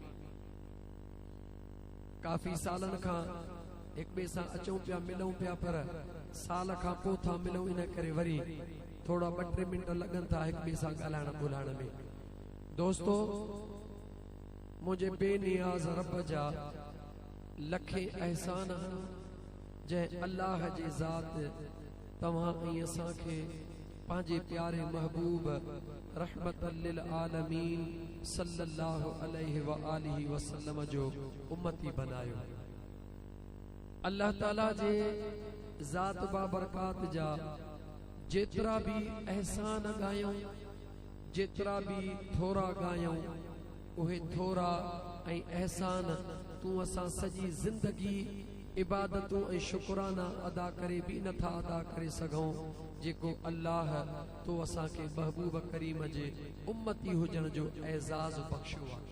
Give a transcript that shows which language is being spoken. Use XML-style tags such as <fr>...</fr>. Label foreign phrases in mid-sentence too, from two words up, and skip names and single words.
<sd>काफ़ी सालन खां एक ॿिए सां अचूं पिया मिलूं पिया पर साल खां पोइ था मिलूं इन करे वरी थोड़ा 2-3 मिंट लॻनि था हिक ॿिए सां ॻाल्हाइण ॿोलाइण में। दोस्तो मुंहिंजे बेनियाज़ रब जा लखे एहसान जंहिं अल्लाह जी ज़ात तव्हां ऐं असांखे पंहिंजे प्यारे महबूब</sd> <ar>رحمة للعالمين صلى الله عليه وآله وسلم</ar> <sd>जो उम्मती बनायो। अल्लाह ताला जे ज़ात बाबरकात जा जेतिरा भी एहसान गायूं जेतिरा भी थोरा गायूं उहे थोरा ऐं एहसान तूं असां सॼी ज़िंदगी इबादतूं ऐं शुक्राना अदा करे भी नथा अदा करे सघूं जेको अल्लाह तो असांखे महबूब करीम जे उम्मती हुजण जो एज़ाज़ बख्शियो आहे।</sd>